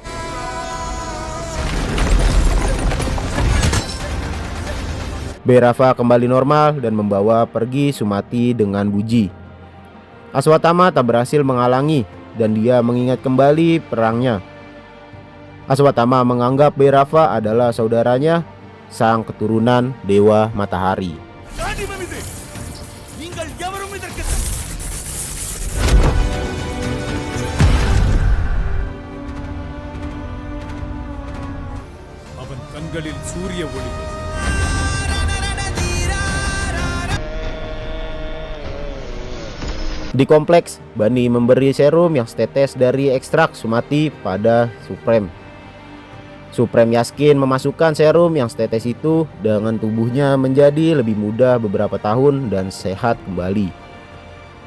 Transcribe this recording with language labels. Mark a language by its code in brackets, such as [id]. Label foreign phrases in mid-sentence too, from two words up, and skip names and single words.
[id] Bhairava kembali normal dan membawa pergi Sumati dengan Buji. Aswatama tak berhasil menghalangi dan dia mengingat kembali perangnya. Aswatama menganggap Bhairava adalah saudaranya, sang keturunan Dewa Matahari. [ta] அவன் கண்களில் சூரிய ஒளி. [id] Di kompleks, Bani memberi serum yang setetes dari ekstrak Sumati pada Supreme. Supreme yakin memasukkan serum yang setetes itu dengan tubuhnya menjadi lebih muda beberapa tahun dan sehat kembali.